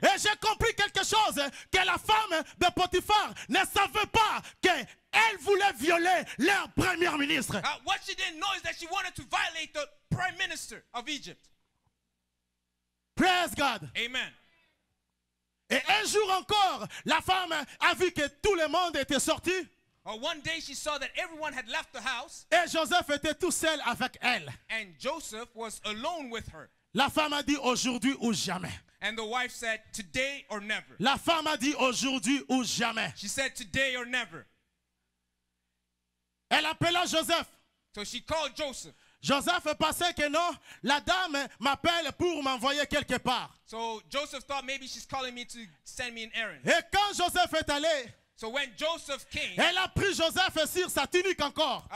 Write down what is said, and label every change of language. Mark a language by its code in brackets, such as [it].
[fr] Et j'ai compris quelque chose, que la femme de Potiphar ne savait pas qu'elle voulait violer leur premier ministre. [en] What she didn't know is that she wanted to violate the prime minister of Egypt. Praise God. Amen. [fr] Et un jour encore, la femme a vu que tout le monde était sorti. [en] One day she saw that everyone had left the house [fr] Et Joseph était tout seul avec elle. [en] and Joseph was alone with her. [fr] La femme a dit aujourd'hui ou jamais. [en] And the wife said, today or never. [fr] La femme a dit aujourd'hui ou jamais. [en] She said, today or never. [fr] Elle appela Joseph. [en] So she called Joseph. [fr] Joseph pensait que non, la dame m'appelle pour m'envoyer quelque part. [en] So Joseph thought maybe she's calling me to send me an errand. [fr] Et quand Joseph est allé, [en] So when Joseph came, [fr] elle a pris Joseph sur sa tunique encore.